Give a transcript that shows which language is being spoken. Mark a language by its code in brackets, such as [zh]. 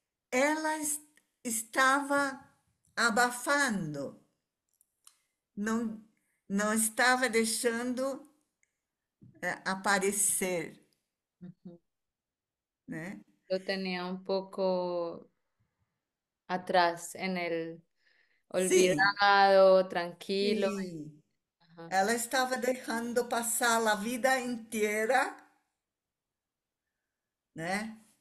[pt] ela estava abafando, não, não estava deixando aparecer, ujú. né? [es] Lo tenía un poco atrás, en el [pt] Sim, [es] olvidado, tranquilo. [pt] sim. Ajá. Ela estava deixando passar a vida inteira, né?